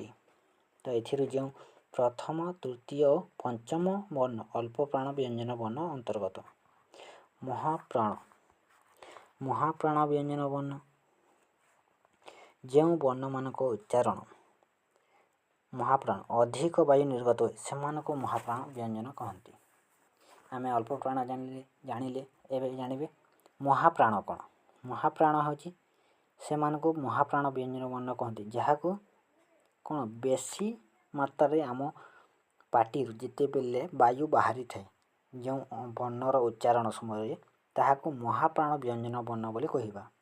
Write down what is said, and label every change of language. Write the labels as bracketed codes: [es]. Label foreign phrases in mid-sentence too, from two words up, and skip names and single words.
[or] ତ ଏଥିରୁ ଯେଉଁ ପ୍ରଥମ ତୃତୀୟ ଓ ପଞ୍ଚମ ବର୍ଣ୍ଣ ଅଳ୍ପ ପ୍ରାଣ ବ୍ୟଞ୍ଜନ ବର୍ଣ୍ଣ ଅନ୍ତର୍ଗତ। ମହାପ୍ରାଣ ବ୍ୟଞ୍ଜନ ବର୍ଣ୍ଣ ଯେଉଁ ବର୍ଣ୍ଣମାନଙ୍କ ଉଚ୍ଚାରଣ ମହାପ୍ରାଣ ଅଧିକ ବାୟୁ ନିର୍ଗତ ହୁଏ सेमानକୁ महाप्राण ବ୍ୟଞ୍ଜନ କହନ୍ତି। ଆମେ ଅଳ୍ପ ପ୍ରାଣ ଜାଣିଲେ ଏବେ ଜାଣିବେ महाप्राण କ'ଣ। महाप्राण ହେଉଛି ସେମାନଙ୍କୁ महाप्राण ବ୍ୟଞ୍ଜନ ବର୍ଣ୍ଣ କହନ୍ତି, ଯାହାକୁ କ'ଣ ବେଶୀ ମାତ୍ରାରେ ଆମ ପାଟିରୁ ଯେତେବେଳେ ବାୟୁ ବାହାରିଥାଏ ଯେଉଁ ବର୍ଣ୍ଣର ଉଚ୍ଚାରଣ ସମୟରେ ତାହାକୁ महाप्राण ବ୍ୟଞ୍ଜନ ବର୍ଣ୍ଣ ବୋଲି କହିବା।